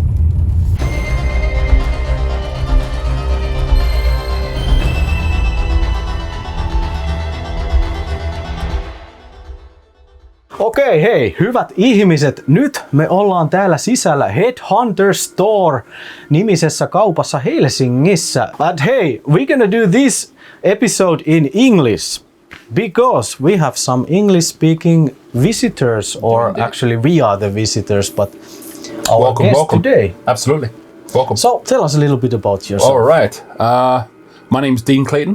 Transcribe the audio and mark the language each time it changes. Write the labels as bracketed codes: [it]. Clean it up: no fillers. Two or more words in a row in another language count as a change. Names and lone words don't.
[fi] Okei, hei, hyvät ihmiset, nyt me ollaan täällä sisällä Head Hunter Store nimisessä kaupassa Helsingissä. [en] And hey, we're gonna do this episode in English because we have some English speaking visitors, or actually we are the visitors, but our guest today. Absolutely. Welcome. So tell us a little bit about yourself. All right. My name's Dean Clayton.